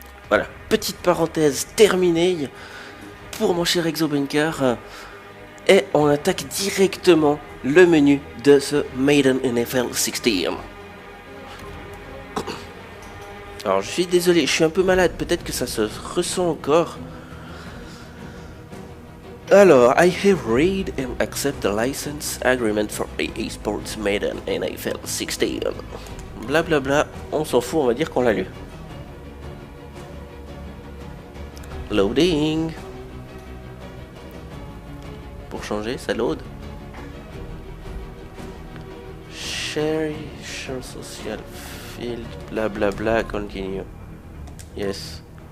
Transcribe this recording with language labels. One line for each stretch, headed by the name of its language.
French: Voilà, petite parenthèse terminée pour mon cher Exobunker. Et on attaque directement le menu de ce Madden NFL 16. Alors je suis désolé, je suis un peu malade, peut-être que ça se ressent encore. Alors,
English: I have read and accept the license agreement for EA Sports Madden NFL 16.
French: Blablabla, on s'en fout, on va dire qu'on l'a lu.
English: Loading.
French: Pour changer, ça load.
English: Share social field, blablabla, continue. Yes.